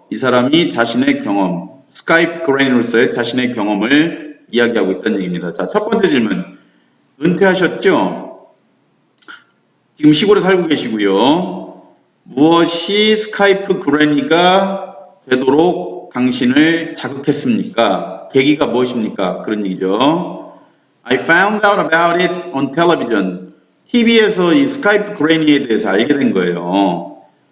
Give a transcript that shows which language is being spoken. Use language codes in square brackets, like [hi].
[ko] 이 사람이 자신의 경험, 스카이프 그레이너로서의 자신의 경험을 이야기하고 있다는 얘기입니다. 자, 첫 번째 질문. 은퇴하셨죠? 지금 시골에 살고 계시고요. 무엇이 스카이프 그래니가 되도록 당신을 자극했습니까? 계기가 무엇입니까? 그런 얘기죠. [en] I found out about it on television. [ko] TV에서 이 스카이프 그래니에 대해서 알게 된 거예요.